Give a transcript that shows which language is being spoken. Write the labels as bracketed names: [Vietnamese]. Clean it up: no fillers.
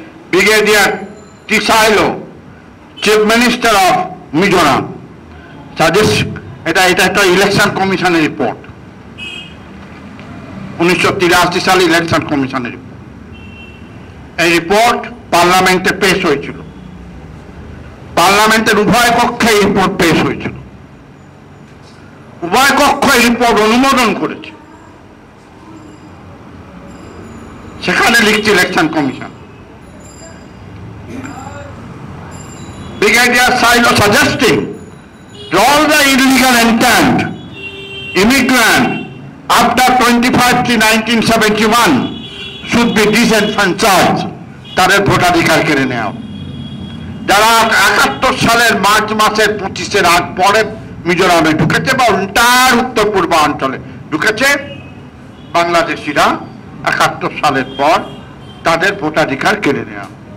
[Bangla] Brigadier টিসাইলো, chief minister of Mizoram, suggest এটা একটা election কমিশনের রিপোর্ট, 1983 সালে ইলেকশন কমিশনের রিপোর্ট। এই রিপোর্ট পার্লামেন্টে পেশ হয়েছিল, পার্লামেন্টের উভয় কক্ষে এই রিপোর্ট পেশ হয়েছিল, উভয় কক্ষ এই রিপোর্ট অনুমোদন করেছে। সেখানে লিখছে election commission, [English] Brigadier Silo suggesting that all the illegal intent immigrant after 25/3/1971 should be disenfranchised, [Bangla] তাদের ভোটাধিকার কেড়ে নেওয়া। যারা 71 সালের মার্চ মাসের 25-এর আগ পরে মিজোরামে ঢুকেছে বা উল্টার উত্তর পূর্বাঞ্চলে ঢুকেছে, বাংলাদেশিরা 71 সালের পর তাদের ভোটাধিকার কেড়ে নেওয়া।